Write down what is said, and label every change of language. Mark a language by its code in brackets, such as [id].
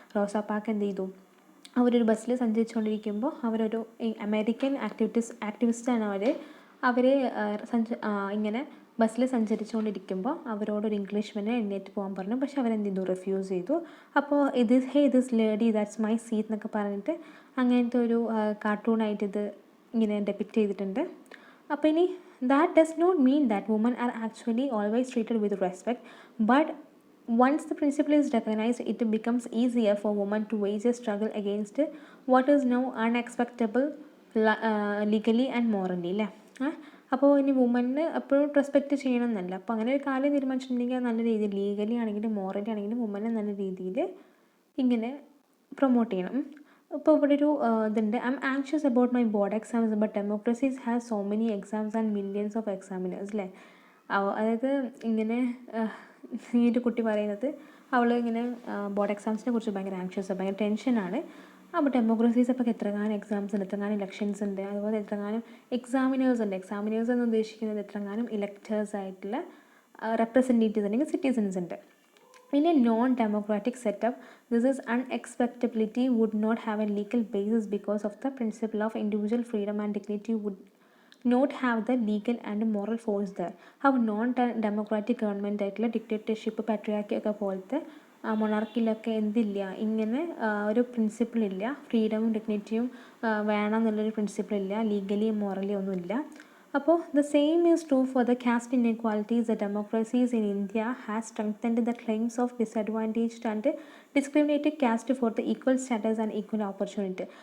[ml] റോസാപ്പാക്ക് എന്ത് ചെയ്തു, അവരൊരു ബസ്സിൽ സഞ്ചരിച്ചുകൊണ്ടിരിക്കുമ്പോൾ അവരൊരു അമേരിക്കൻ ആക്ടിവിസ്റ്റാണ് അവർ ഇങ്ങനെ ബസ്സിൽ സഞ്ചരിച്ചുകൊണ്ടിരിക്കുമ്പോൾ അവരോടൊരു ഇംഗ്ലീഷ്മാനെ എഴുന്നേറ്റ് പോകാൻ പറഞ്ഞു. പക്ഷെ അവരെന്ത് ചെയ്തു, റിഫ്യൂസ് ചെയ്തു. അപ്പോൾ [en] this lady that's my seat [ml] എന്നൊക്കെ പറഞ്ഞിട്ട് അങ്ങനത്തെ ഒരു കാർട്ടൂണായിട്ട് ഇത് ഇങ്ങനെ ഡെപ്പിക്റ്റ് ചെയ്തിട്ടുണ്ട്. [en] അപ്പോൾ ഇനി that does not mean that women are actually always treated with respect, but once the principle is recognized, it becomes easier for women to wage a struggle against what is now unacceptable legally and morally അല്ലേ. [ml] അപ്പോൾ ഇനി വുമന് എപ്പോഴും respect ചെയ്യണം എന്നല്ല. അപ്പോൾ അങ്ങനെ ഒരു കാര്യം തീരുമാനിച്ചിട്ടുണ്ടെങ്കിൽ നല്ല രീതിയിൽ ലീഗലി ആണെങ്കിലും മോറലി ആണെങ്കിലും വുമനെ നല്ല രീതിയിൽ ഇങ്ങനെ പ്രൊമോട്ട് ചെയ്യണം. ഇപ്പോൾ ഇവിടെ ഒരു ഇതുണ്ട്, [en] I am anxious about my board exams but democracies has so many exams and millions of examiners അല്ലേ. [ml] അതായത് ഇങ്ങനെ ഈ ഒരു കുട്ടി പറയുന്നത് അവൾ ഇങ്ങനെ ബോർഡ് എക്സാംസിനെ കുറിച്ച് ഭയങ്കര ആങ്ഷ്യസ്, ഭയങ്കര ടെൻഷനാണ്. അപ്പോൾ ഡെമോക്രസീസ് അപ്പോൾ എത്രങ്ങാനും എക്സാംസ് ഉണ്ട്, എത്രങ്ങാനും ഇലക്ഷൻസ് ഉണ്ട്, അതുപോലെ എത്രങ്ങാനും എക്സാമിനേഴ്സ് ഉണ്ട്. എക്സാമിനേഴ്സ് എന്ന് ഉദ്ദേശിക്കുന്നത് എത്രങ്ങാനും ഇലക്ടേഴ്സ് ആയിട്ടുള്ള റെപ്രസെൻറ്റേറ്റീവ്സ് അല്ലെങ്കിൽ സിറ്റിസൻസ് ഉണ്ട്. [en] In a non-democratic setup, this is unacceptability would not have a legal basis because of the principle of individual freedom and dignity would not have the legal and moral force there. How non-democratic government [ml] ആയിട്ടുള്ള dictatorship, patriarchy ഒക്കെ പോലത്തെ മൊണാർക്കിയിലൊക്കെ എന്തില്ല, ഇങ്ങനെ ഒരു പ്രിൻസിപ്പിളില്ല, ഫ്രീഡമും ഡിഗ്നിറ്റിയും വേണം എന്നുള്ളൊരു പ്രിൻസിപ്പിളില്ല, legally morally ഒന്നുമില്ല. [en] അപ്പോൾ the same is true for the caste inequalities. The democracies in India has strengthened the claims of disadvantaged and discriminated caste for the equal status and equal opportunity.